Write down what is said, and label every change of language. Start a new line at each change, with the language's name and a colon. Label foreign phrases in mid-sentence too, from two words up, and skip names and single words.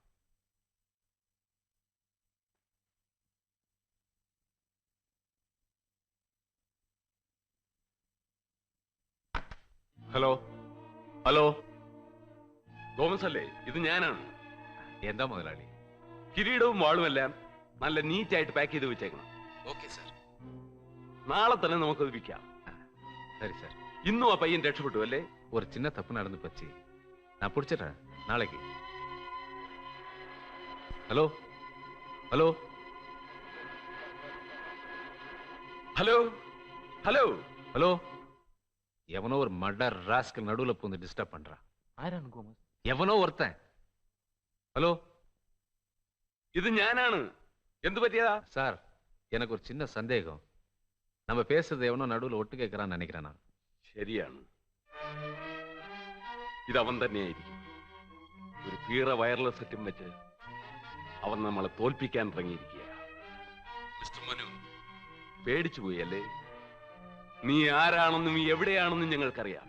English: hello hello,
Malayalam: തോമസ് അല്ലേ? ഇത് ഞാനാണ്. എന്താ മുതലാളി? കിരീടവും വാളുമെല്ലാം നല്ല നീറ്റായിട്ട് പാക്ക് ചെയ്ത് വെച്ചേക്കണം. ഓക്കെ സാർ. നാളെ തന്നെ നമുക്കത് വിൽക്കാം.
Tamil: சரி சார்.
Malayalam: ഇന്നും ആ പയ്യൻ രക്ഷപ്പെട്ടു അല്ലേ?
Tamil: ஒரு சின்ன தப்பு நடந்து போச்சு, நான் பிடிச்சிடுறேன் நாளைக்கு.
English: hello hello hello hello
Tamil: ஹலோ, எவனோ ஒரு
English: murder rascal
Tamil: நடுவுல பூந்து டிஸ்டர்ப் பண்றான். ஆரான் கோமஸ்? எவனோ ஒருத்தன். ஹலோ,
Malayalam: ഇത് ഞാനാണ്. എന്ത് പറ്റിയതാ?
Tamil: சார், எனக்கு ஒரு சின்ன சந்தேகம். நம்ம பேசுறது எவனோ நடுவுல ஒட்டு கேட்கறான்னு நினைக்கிறேன் நான்.
Malayalam: ശരിയാണ്, ഇത് അവൻ തന്നെയായിരിക്കും. ഒരു പീറ വയർലെസ് സെറ്റും വെച്ച് അവൻ നമ്മളെ തോൽപ്പിക്കാൻ ഇറങ്ങിയിരിക്കുക. മിസ്റ്റർ മനു, പേടിച്ചു പോയി അല്ലേ? നീ ആരാണെന്നും എവിടെയാണെന്നും ഞങ്ങൾക്കറിയാം.